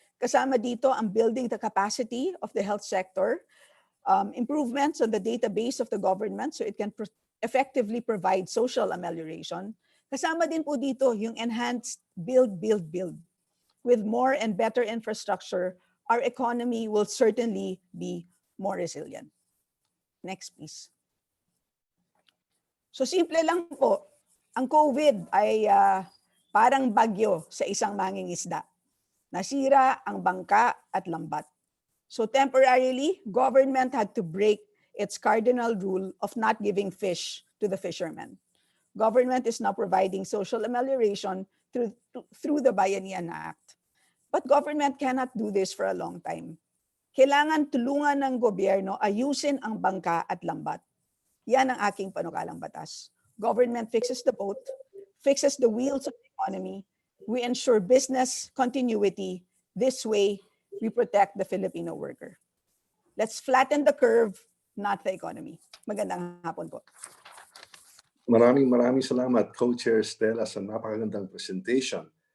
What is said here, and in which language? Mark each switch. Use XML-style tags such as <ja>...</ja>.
<tl>Kasama dito ang</tl> <en>building the capacity of the health sector, improvements on the database of the government so it can effectively provide social amelioration.</en> <tl>Kasama din po dito yung</tl> <en>enhanced build. With more and better infrastructure, our economy will certainly be more resilient. Next, please.</en> <tl>So simple lang po, ang COVID ay parang bagyo sa isang mangingisda. Nasira ang bangka at lambat.</tl> <en>So temporarily, government had to break its cardinal rule of not giving fish to the fishermen. Government is now providing social amelioration through the Bayanihan Act. But government cannot do this for a long time.</en> <tl>Kailangan tulungan ng gobyerno ayusin ang bangka at lambat. Yan ang aking panukalang batas.</tl> <en>Government fixes the boat, fixes the wheels of the economy. We ensure business continuity. This way, we protect the Filipino worker. Let's flatten the curve, not the economy.</en> <tl>Magandang hapon po. Maraming salamat, Co-Chair Stella, sa napakagandang presentation.</tl>